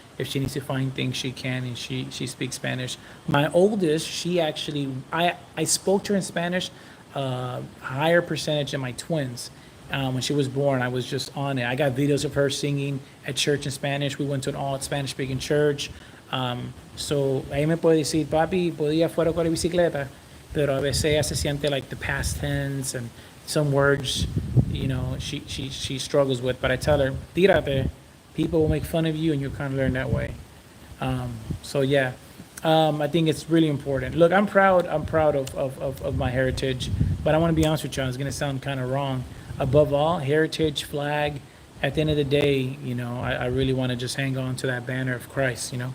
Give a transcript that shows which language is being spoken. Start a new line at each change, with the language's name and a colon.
English: If she needs to find things, she can, and she speaks Spanish. My oldest, she actually, I spoke to her in Spanish, higher percentage than my twins. When she was born, I was just on it. I got videos of her singing at church in Spanish. We went to an all Spanish-speaking church.
Spanish: So ahí me puede decir, papi, podía fuera con la bicicleta, pero a veces ella se siente
English: like the past tense and some words, she struggles with. But I tell her,
Spanish: tírate.
English: People will make fun of you, and you'll kind of learn that way. So yeah, I think it's really important. Look, I'm proud of my heritage, but I want to be honest with you. It's going to sound kind of wrong. Above all, heritage, flag. At the end of the day, I really want to just hang on to that banner of Christ.